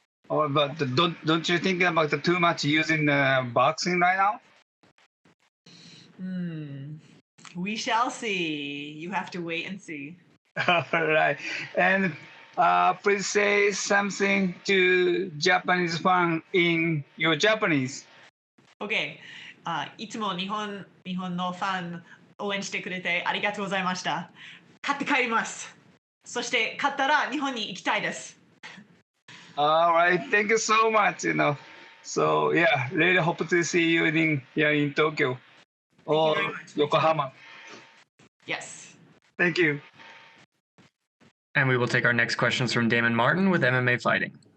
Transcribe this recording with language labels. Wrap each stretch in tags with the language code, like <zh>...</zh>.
<en>Oh, but don't you think about the too much using boxing right now? We shall see. You have to wait and see. All right. And please say something to Japanese fan in your Japanese. OK。</en> <ja>いつも日本のファン応援してくれてありがとうございました。勝って帰ります。そして勝ったら日本に行きたいです。</ja> <en>All right. Thank you so much. So yeah, really hope to see you in Tokyo or Yokohama. Yes. Thank you. And we will take our next questions from Damon Martin with MMA Fighting.</en>